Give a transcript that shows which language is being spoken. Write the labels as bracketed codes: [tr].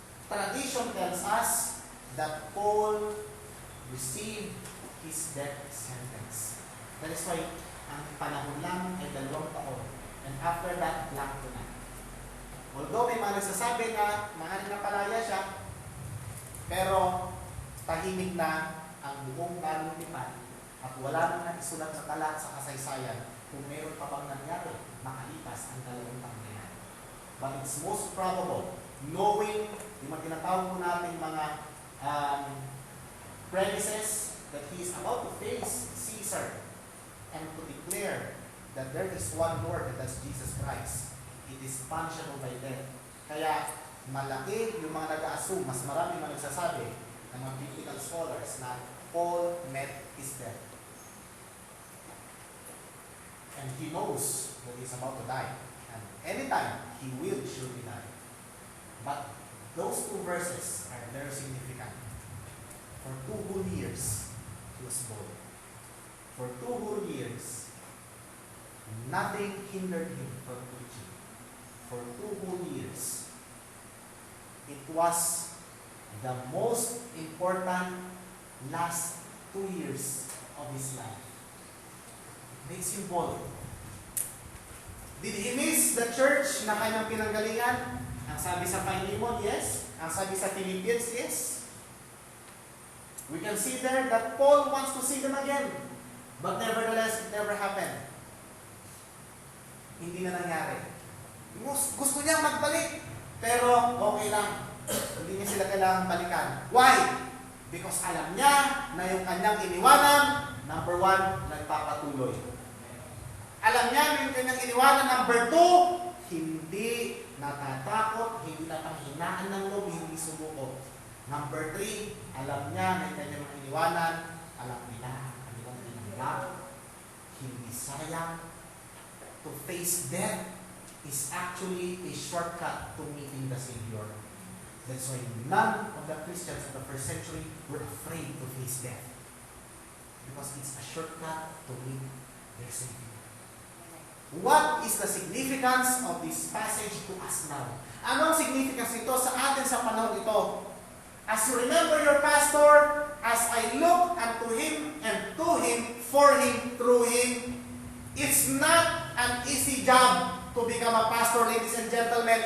[en] Tradition tells us that Paul received his death sentence. That is why [tl] ang panahon lang ay 2 taon. [en] And after that, [tl] blanco na. Although may mga nagsasabi na maaaring napalaya siya, pero tahimik na ang buong kaluntipan at wala nang naisulat na tala sa kasaysayan kung meron pa bang nangyari makalipas ang 2 taon na yan. [en] But it's most probable, knowing [tl] yung mga tinatawag po natin [en] mga premises that he is about to face Caesar and to declare that there is one Lord and that's Jesus Christ. It is punishable by death. [tl] Kaya malaki yung mga nag-assume, mas marami mga nagsasabi ng mga biblical scholars na [en] Paul met his death. And he knows that he's about to die. And anytime, he will surely die. But those 2 verses are very significant. For 2 whole years, he was born. For 2 whole years, nothing hindered him from preaching. For 2 whole years, it was the most important last 2 years of his life. It makes him bold. Did he miss the church [tl] na kanyang pinanggalingan? Ang sabi sa Philemon, yes. Ang sabi sa Philippians, yes. [en] We can see there that Paul wants to see them again. But nevertheless, it never happened. [tl] Hindi na nangyari. Gusto niya magbalik, pero okay lang. Hindi niya sila kailangang balikan. [en] Why? Because [tl] alam niya na yung kanyang iniwanan, number 1, nagpapatuloy. Alam niya na yung kanyang iniwanan, number 2, hindi natatakot, hindi napanghinaan ng loob, hindi sumuko. Number 3, alam niya na yung kanyang iniwanan, alam nila ang kanilang ginagawa. Hindi sayang. [en] To face death is actually a shortcut to meeting the Savior. That's why none of the Christians of the first century were afraid to face death. Because it's a shortcut to meet their Savior. What is the significance of this passage to us now? [tl] Ano ang significance nito sa atin sa panahon ito? [en] As you remember your pastor, as I look unto him and to him, for him, through him, it's not an easy job to become a pastor, ladies and gentlemen.